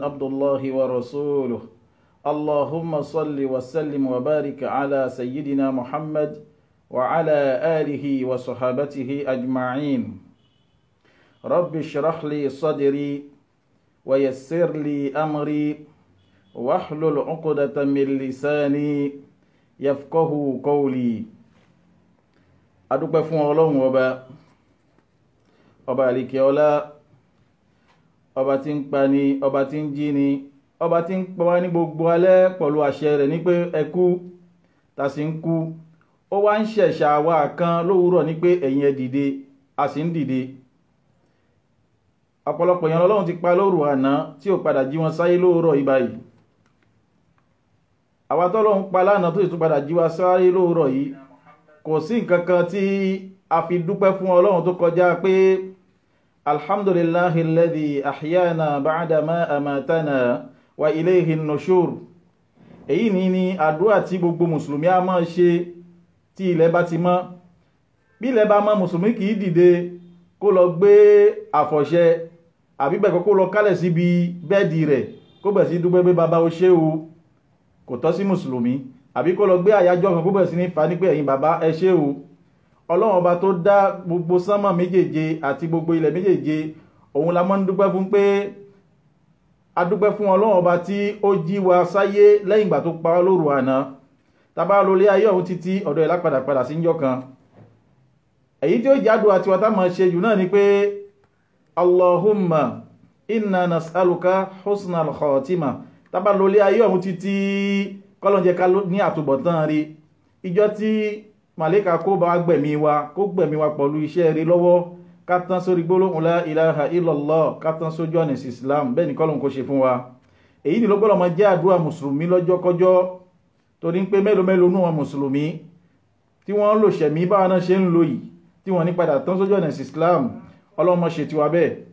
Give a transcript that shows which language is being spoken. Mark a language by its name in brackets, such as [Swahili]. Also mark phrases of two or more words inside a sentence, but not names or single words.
[Arabic] عبد الله ورسوله اللهم صل وسلم وبارك على سيدنا محمد وعلى آله وصحابته أجمعين رب اشرح لي صدري ويسر لي أمري واحلل عقدة من لساني يفقه قولي [Yoruba] adúpẹ́ fún Ọlọ́run ọba àlìkẹ́ ọlá ọba tí ń pa ni ọba tí ń jí ni ọba tí ń pa wá ní gbogbo alẹ́ pẹ̀lú àṣẹ rẹ̀ ní pé ẹ kú ta sì ń kú ó wá ń ṣẹ̀ṣà wá kan lówùúrọ̀ ní pé ẹ̀yin ẹ dìde a sì ń dìde ọ̀pọ̀lọpọ̀ yẹn Ọlọ́run ti pa lóru àná tí ó padà jí wọn sáyé lówùúrọ̀ yìí báyìí àwa tọ́lọ́run pa lánàá tó sì tún padà jí wa sáyé lówùúrọ̀ yìí kò sí nǹkan kan tí a fi dúpẹ́ fún Ọlọ́run tó kọjá pé [Arabic] الحمد لله الذي أحيانا بعد ما أماتنا وإليه النشور. [Yoruba] Èyí ni àdúrà tí gbogbo mùsùlùmí a máa ṣe tí ilẹ̀ bá ti mọ́. Bí ilẹ̀ bá mọ́ mùsùlùmí kìí dìde kó lọ gbé àfọ̀ṣẹ àbíbẹ̀kọ́ kó lọ kálẹ̀ síbi bẹ́ẹ̀dì rẹ̀ kó bẹ̀ sí dúpẹ́ pé bàbá o ṣé o, kò tọ́ sí mùsùlùmí. Àbí kó lọ gbé àyájọ́ kan kó bẹ̀ sí ní fa ní pé ẹ̀yin bàbá ẹ ṣé o. Ọlọ́run ọba tó dá gbogbo sánmà méjèèje àti gbogbo ilẹ̀ méjèèje òun la máa ń dúpẹ́ fún pé a dúpẹ́ fún Ọlọ́run ọba tí ó jí wa sáyé lẹ́yìn ìgbà tó pa wá lóru àná. Tàbá lólé ayé ọ̀hún títí ọ̀dọ̀ ẹ̀ lápadà sí njọ́ kan. Èyí tí ó jádùn àti wata máa ṣe jù náà ni pé [Arabic] اللهم إنا نسألك حسن الخاتمة. [Yoruba] Tàbá lólé ayé ọ̀hún títí kọ́lọ́njẹ́ ká ní àtúbọ̀tán rí. Ìjọ tí màlẹ́kà kó bá gbẹ̀mí wa pẹ̀lú iṣẹ́ rí lọ́wọ́ ká tán sórí gbólóhùn [Arabic] لا إله إلا الله [Yoruba] ká tán sójú ọ̀nà Islam bẹ́ẹ̀ ni kọ́lọ́n kó ṣe fún wa. Èyí ni ló gbọ́dọ̀ máa jẹ́ àdúrà mùsùlùmí lọ́jọ́ kọjọ́ torí pé mélòó nú wọn mùsùlùmí tí wọ́n lò ṣẹ̀mí báwa náà ṣe ń lò yìí tí wọ́n ní padà tán sójú ọ̀nà Islam Ọlọ́run má ṣe tiwa bẹ́ẹ̀.